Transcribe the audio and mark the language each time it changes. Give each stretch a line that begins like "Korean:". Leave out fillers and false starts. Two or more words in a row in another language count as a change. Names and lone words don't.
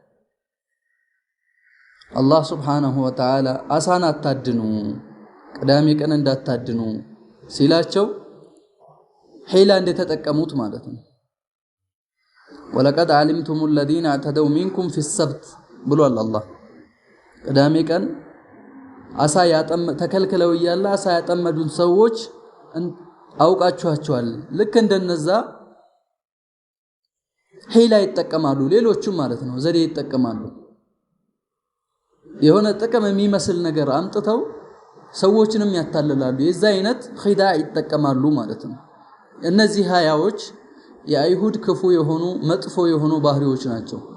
Amharic: አላህ
Arabic: سبحانه وتعالى
Amharic: አሳን አታድኑ ቅዳሜ ቀን እንዳታድኑ ሲላቸው ሒላ እንደተጠቀሙት ማለት ነው
Arabic: ولقد علمتم الذين اعتدوا منكم في السبت
Amharic: ብሏል አላህ ቅዳሜ ቀን አሳ ተከልክለው ይያላ አሳ ያጠመዱን ሰዎች አውቃችኋቸዋል ልክ እንደነዛ ሒላ ይጠቀማሉ ሌሎችም ማለት ነው ዘዴ ይጠቀማሉ የሆነ ጥቅም የሚመስል ነገር አምጥተው ሰዎችንም ያታለላሉ የዛ አይነት ኺዳ ይጠቀማሉ ማለት ነው እነዚህ ሀያዎች የአይሁድ ክፉ የሆኑ መጥፎ የሆኑ ባህሪዎች ናቸው